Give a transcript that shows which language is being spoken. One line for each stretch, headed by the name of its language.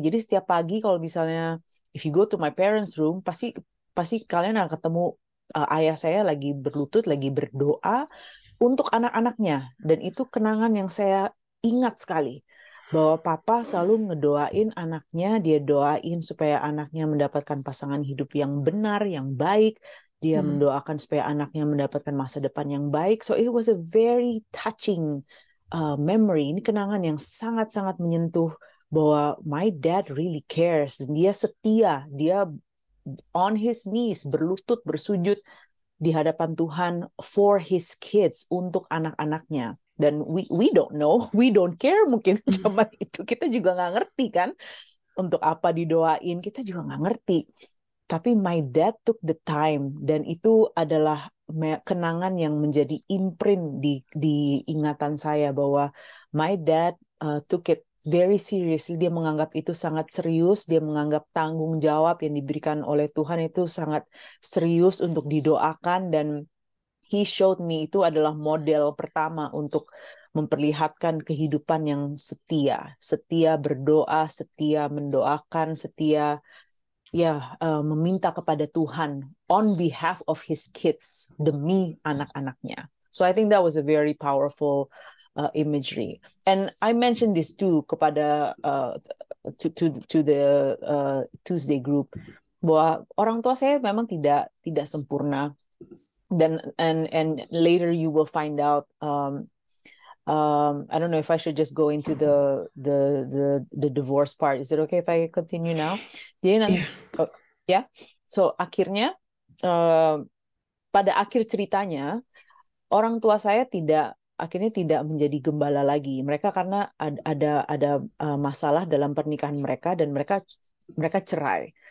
Indonesian: Jadi setiap pagi kalau misalnya
English: if you go to my parents' room,
Indonesian: pasti pasti kalian akan ketemu ayah saya lagi berlutut, lagi berdoa untuk anak-anaknya. Dan itu kenangan yang saya ingat sekali. Bahwa papa selalu ngedoain anaknya, dia doain supaya anaknya mendapatkan pasangan hidup yang benar, yang baik. Dia Hmm. mendoakan supaya anaknya mendapatkan masa depan yang baik.
English: So it was a very touching memory.
Indonesian: Ini kenangan yang sangat-sangat menyentuh bahwa
English: my dad really cares.
Indonesian: Dan dia setia, dia
English: on his knees,
Indonesian: berlutut, bersujud di hadapan Tuhan
English: for his kids,
Indonesian: untuk anak-anaknya.
English: Dan we don't know, we don't care
Indonesian: mungkin zaman itu. Kita juga nggak ngerti kan untuk apa didoain, kita juga nggak ngerti. Tapi
English: my dad took the time,
Indonesian: dan itu adalah kenangan yang menjadi imprint di ingatan saya bahwa
English: my dad took it very seriously.
Indonesian: Dia menganggap itu sangat serius, dia menganggap tanggung jawab yang diberikan oleh Tuhan itu sangat serius untuk didoakan, dan
English: he showed me
Indonesian: itu adalah model pertama untuk memperlihatkan kehidupan yang setia, setia berdoa, setia mendoakan, setia meminta kepada Tuhan
English: on behalf of his kids,
Indonesian: demi anak-anaknya.
English: So I think that was a very powerful imagery. And I mentioned this too
Indonesian: kepada
English: to the Tuesday group,
Indonesian: bahwa orang tua saya memang tidak sempurna, dan
English: and later you will find out. I don't know if I should just go into the divorce part. Is it okay if I continue now?
Indonesian: Jadi Iya. oh, ya, so akhirnya pada akhir ceritanya orang tua saya akhirnya tidak menjadi gembala lagi. Mereka karena ada masalah dalam pernikahan mereka, dan mereka cerai.